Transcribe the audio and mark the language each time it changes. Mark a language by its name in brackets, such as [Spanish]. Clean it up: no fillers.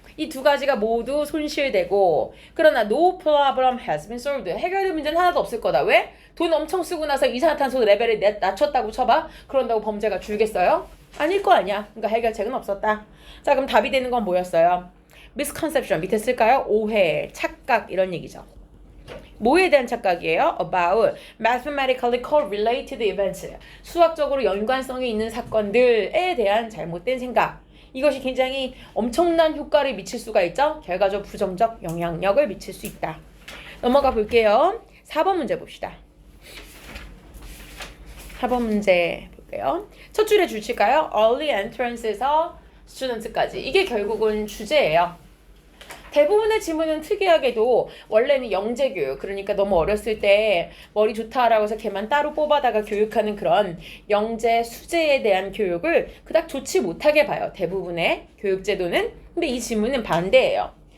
[Korean] 이 두 가지가 모두 손실되고 그러나 [English] no problem has been solved. [Korean] 해결된 문제는 하나도 없을 거다. 왜? 돈 엄청 쓰고 나서 이산화탄소 레벨을 낮췄다고 쳐봐. 그런다고 범죄가 줄겠어요? 아닐 거 아니야. 그러니까 해결책은 없었다. 자, 그럼 답이 되는 건 뭐였어요? misconception 밑에 쓸까요? 오해, 착각 이런 얘기죠. 뭐에 대한 착각이에요? [English] About mathematically correlated events. [Korean] 수학적으로 연관성이 있는 사건들에 대한 잘못된 생각. 이것이 굉장히 엄청난 효과를 미칠 수가 있죠. 결과적 부정적 영향력을 미칠 수 있다. 넘어가 볼게요. 4번 문제 봅시다. 4번 문제 볼게요. 첫 줄에 줄칠까요? [English] Early entrance에서 students까지. [Korean] 이게 결국은 주제예요. 대부분의 지문은 특이하게도 원래는 영재교육, 그러니까 너무 어렸을 때 머리 좋다라고 해서 걔만 따로 뽑아다가 교육하는 그런 영재, 수재에 대한 교육을 그닥 좋지 못하게 봐요. 대부분의 교육제도는. 근데 이 지문은 반대예요.